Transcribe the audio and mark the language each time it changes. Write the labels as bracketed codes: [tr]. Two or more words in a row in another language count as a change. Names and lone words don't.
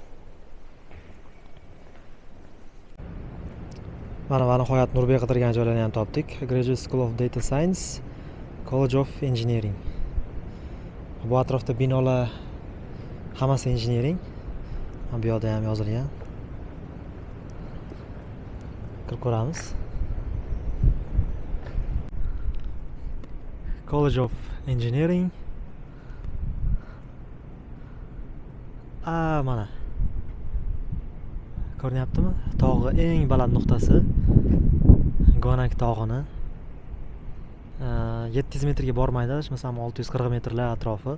[uz] Mana nihoyat Nurbek qidirgan joylarni ham topdik. Graduate School of Data Science, College of Engineering. Bu atrofda binolar hammasi engineering. Bu yoqda ham yozilgan. Kirib ko'ramiz. College of Engineering. Mana. Ko'ryaptimi? Tog'i eng baland nuqtasi. Gonak tog'ini. 700 metrga bormaydi, masalan 640 metrlar atrofi.